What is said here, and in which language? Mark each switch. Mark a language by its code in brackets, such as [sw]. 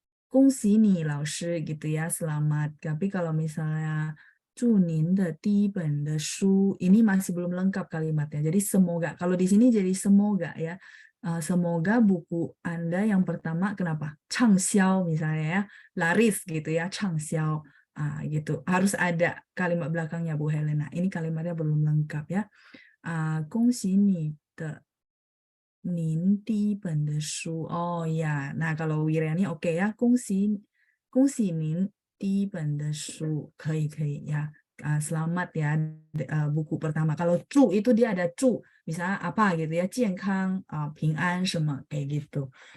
[id] Kung nih Laoshi gitu ya, selamat. Tapi kalau misalnya [zh] 祝您的第一本的书, [id] ini masih belum lengkap kalimatnya. Jadi semoga. Kalau di sini jadi semoga ya. Semoga buku Anda yang pertama kenapa? [zh] 畅销 [id] misalnya ya, laris gitu ya, 畅销. Gitu. Harus ada kalimat belakangnya Bu Helena. Ini kalimatnya belum lengkap ya. [zh] 恭喜你的您第一本的书. [id] Oh ya, nah kalau Wiriani oke ya, [zh] 恭喜您第一本的书, 可以 [id] ya. Selamat ya buku pertama. Kalau 祝 itu dia ada 祝, misalnya apa gitu ya, [zh] 健康, 平安 什么 [id] kayak gitu.